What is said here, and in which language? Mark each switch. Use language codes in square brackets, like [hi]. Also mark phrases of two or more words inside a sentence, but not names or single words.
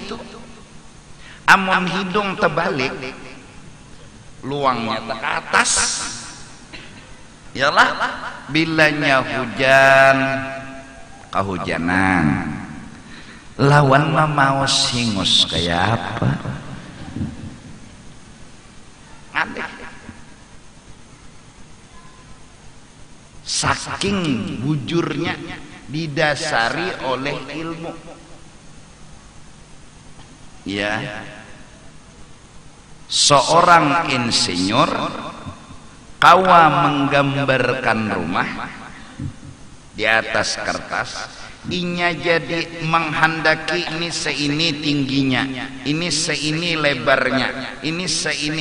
[bjn] Amun hidung terbalik, luangnya ke atas, yalah bilanya hujan kehujanan, lawan mau singus kayak apa? Aneh. Saking bujurnya didasari oleh ilmu. Ya, seorang insinyur kawa menggambarkan rumah di atas kertas, inya jadi menghendaki ini seini tingginya, ini seini lebarnya, ini seini.